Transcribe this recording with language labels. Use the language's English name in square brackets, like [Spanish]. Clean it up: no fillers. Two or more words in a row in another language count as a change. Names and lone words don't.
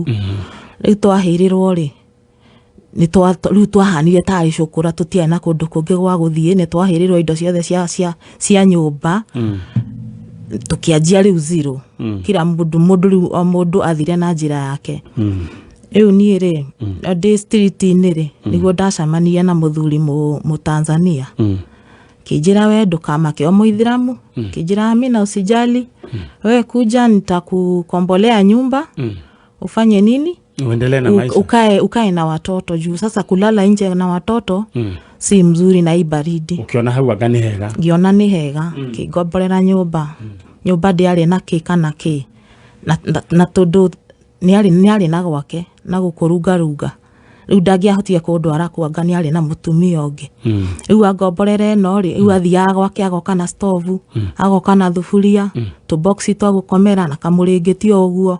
[Kikuyu] Rĩu twahĩrĩrwo rĩ rĩu twahanire tarĩ cũkũra tũtiarĩ na kũndũ kũngĩ gwa gũthiĩ nĩ twahĩrĩrwo indo ciothe cia nyũmba tũkĩanjia rĩu zero. Kila mũndũ athire na njĩra yake. Rĩu niĩ rĩ ndĩ street-inĩ rĩ nĩguo ndacemanirie na mũthuri Mũtanzania. Kijira we ndũkamake o Mũithĩramu. [Swahili] Kijira amina usijali. We kuja nitakukombolea nyumba. Ufanye nini? Uendelee na maisha. Ukae na watoto juu sasa kulala nje na watoto si mzuri na ibaridi. Ukiona hau [Kikuyu] anga ni hega. Ngiona ni hega. Kĩngomborera nyũmba. Nyũmba ndĩarĩ na kĩ kana kĩ. Na tondũ nĩarĩ na gwake na gũkũrunga. Rĩu ndangĩahotire kũndwara kwanga nĩarĩ na mũtumia ũngĩ. Rĩu angomborere no rĩ rĩu athiaga gwake agoka na stove agoka na thufuria tũboxi twa gũkomera na kamũrĩngĩti ũguo.